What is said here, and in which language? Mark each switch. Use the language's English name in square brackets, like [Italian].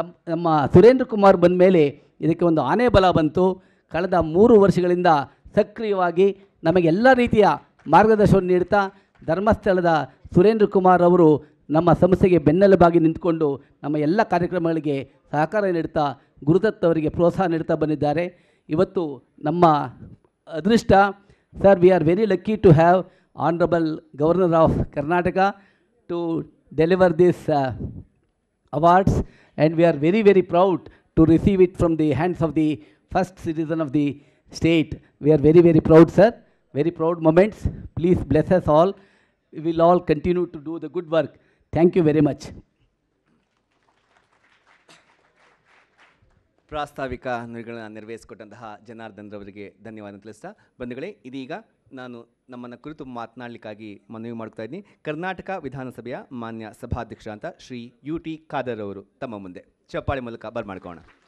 [Kannada] ನಮ್ಮ ಸುರೇಂದ್ರ ಕುಮಾರ್ ಬಂದ ಮೇಲೆ ಇದಕ್ಕೆ ಒಂದು ಆನೆ ಬಲ ಬಂತು. ಕಳೆದ 3 ವರ್ಷಗಳಿಂದ ಸಕ್ರಿಯವಾಗಿ ನಮಗೆಲ್ಲ ರೀತಿಯ ಮಾರ್ಗದರ್ಶನ ನೀಡ್ತಾ ಧರ್ಮಸ್ಥಳದ ಸುರೇಂದ್ರ ಕುಮಾರ್ ಅವರು ನಮ್ಮ ಸಂಸ್ಥೆಗೆ ಬೆನ್ನೆಲುಬಾಗಿ ನಿಂತುಕೊಂಡು ನಮ್ಮ ಎಲ್ಲ ಕಾರ್ಯಕ್ರಮಗಳಿಗೆ ಸಹಕಾರ ನೀಡ್ತಾ ಗುರುದತ್ ಅವರಿಗೆ ಪ್ರೋತ್ಸಾಹ ನೀಡ್ತಾ ಬಂದಿದ್ದಾರೆ. ಇವತ್ತು ನಮ್ಮ ಅದೃಷ್ಟ sir, [English] We are very lucky to have honourable governor of Karnataka to deliver this awards and we are very, very proud to receive it from the hands of the first citizen of the state. We are very, very proud, sir. Very proud moments. Please bless us all. We will all continue to do the good work. Thank you very much. [Kannada] ಪ್ರಾಸ್ತಾವಿಕ ನುಡಿಗಳನ್ನು ನೆರವೇರಿಸಿಕೊಟ್ಟಂತಹ ಜನಾರ್ದನ್ ರವರಿಗೆ ಧನ್ಯವಾದ ತಿಳಿಸ್ತಾ ಬಂಧುಗಳೇ, ಇದೀಗ ನಾನು ನಮ್ಮನ್ನು ಕುರಿತು ಮಾತನಾಡಲಿಕ್ಕಾಗಿ ಮನವಿ ಮಾಡ್ತಾ ಇದ್ದೀನಿ. ಕರ್ನಾಟಕ ವಿಧಾನಸಭೆಯ ಮಾನ್ಯ ಸಭಾಧ್ಯಕ್ಷ ಅಂತ ಶ್ರೀ UT ಖಾದರ್ ಅವರು ತಮ್ಮ ಮುಂದೆ ಚಪ್ಪಾಳೆ ಮೂಲಕ ಬರ್ಮಾಡ್ಕೋಣ.